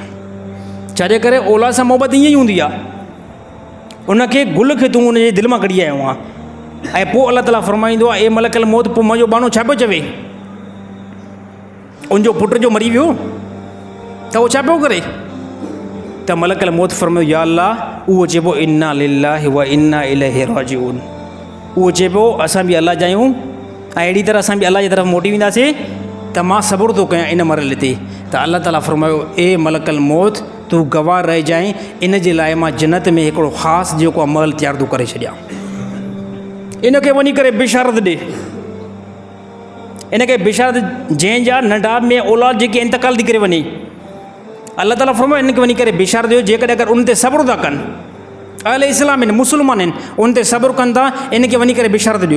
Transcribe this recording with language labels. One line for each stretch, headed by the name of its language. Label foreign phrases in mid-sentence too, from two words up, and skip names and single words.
Sindhi: छाजे करे औलाद सां मोहबत ईअं ई हूंदी आहे, उनखे गुल खे तूं उनजे दिलि मां कढी आयो आहे। ऐं पोइ अलाह ताला फरमाईंदो आहे, ए
Arabic: ملك الموت,
Sindhi: पोइ मुंहिंजो बानो छा पियो चवे, उनजो पुट जो मरी वियो त उहो छा पियो करे, त
Arabic: ملك الموت
Sindhi: फरमायो,
Arabic: يا الله,
Sindhi: उहो चए पियो
Arabic: إنا لله وإنا إليه راجعون,
Sindhi: उहो चए पियो असां बि अलाह जा आहियूं ऐं अहिड़ी तरह असां बि अलाह जी तरफ़ मोटी वेंदासीं, त मां सब्र थो कयां इन मरहले ते। त अलाह ताला फरमायो, ए
Arabic: ملك الموت,
Sindhi: तूं गवाह रहिजांइ, इन जे लाइ मां जन्नत में हिकिड़ो ख़ासि जेको आहे महल तयारु थो करे छॾियां। इनखे वञी करे बिशारत ॾे, इनखे बिशारत, जंहिंजा नंढा में औलाद जेके इंतकाल थी करे वञे, अलाह ताला फरमायो इनखे वञी करे बिशारत ॾियो, जेकॾहिं अगरि उन ते सब्र था कनि, अहले इस्लाम आहिनि, मुस्लमान आहिनि, उन ते सब्र कनि था, इनखे वञी करे बिशारत ॾियो।